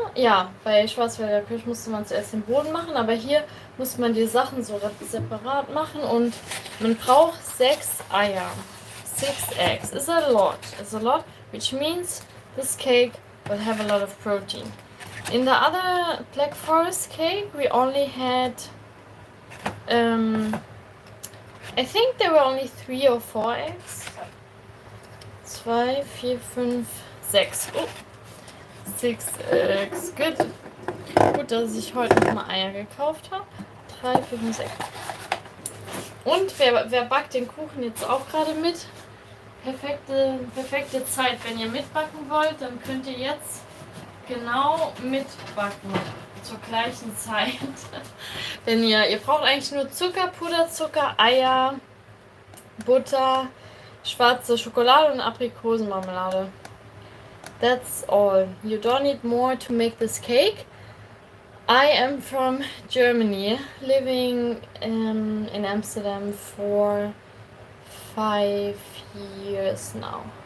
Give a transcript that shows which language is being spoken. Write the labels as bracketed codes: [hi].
[de] Ja, bei Schwarzwälder Kirsch musste man zuerst den Boden machen, aber hier muss man die Sachen so separat machen und man braucht 6 Eier. [en] 6 eggs. It's a lot. It's a lot, which means this cake will have a lot of protein. In the other Black Forest cake, we only had, I think there were only 3 or 4 eggs. 2, 4, 5, 6. Oh. 6 eggs. Good. [de] Gut, dass ich heute nochmal Eier gekauft habe. 3, 4, 5, 6. Und wer backt den Kuchen jetzt auch gerade mit? Perfekte Zeit. Wenn ihr mitbacken wollt, dann könnt ihr jetzt genau mitbacken. Zur gleichen Zeit. Denn ihr braucht eigentlich nur Zucker, Puderzucker, Eier, Butter, schwarze Schokolade und Aprikosenmarmelade. [en] That's all. You don't need more to make this cake. I am from Germany, living in Amsterdam for 5 years now.